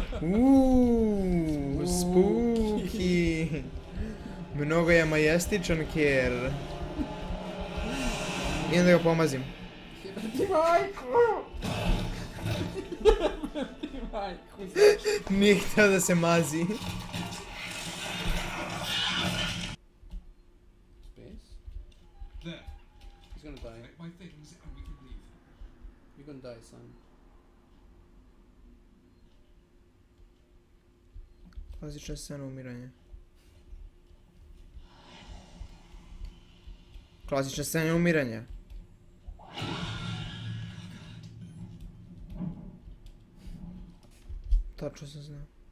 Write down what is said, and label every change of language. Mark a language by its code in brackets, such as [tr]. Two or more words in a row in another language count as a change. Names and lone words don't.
[en] Spooky. [sr] Mnogo je majestičan Ker. Idem da ga pomazim. Ti majku! Ti majku! Nije htio da se mazi. [en] Space? There. He's gonna die. Collect my things and we can leave. You're gonna die, son. [sr] Klasična scena umiranja. Klasična scena umiranja. Tačno sam znao.